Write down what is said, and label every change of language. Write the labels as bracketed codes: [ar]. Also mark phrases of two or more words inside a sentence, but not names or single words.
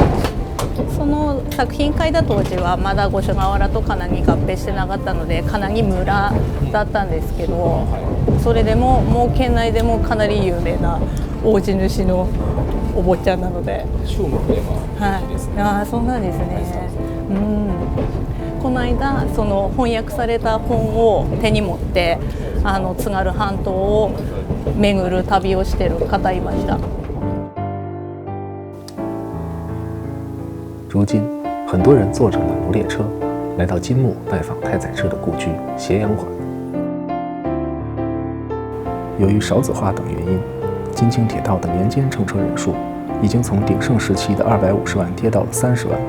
[ja] その作品書いた当時はまだ五所川原と金木合併してなかったので金木村だったんですけど、それでももう県内でもかなり有名な大地主のお坊ちゃんなので、賞もいいですね。そうなんですね。この間その翻訳された本を手に持って津軽半島を巡る旅をしてる方いました。 [zh] 如今，很多人坐着暖炉列车来到金木拜访太宰治的故居斜阳馆。由于少子化等原因，津轻铁道的年间乘车人数已经从鼎盛时期的250万跌到了30万。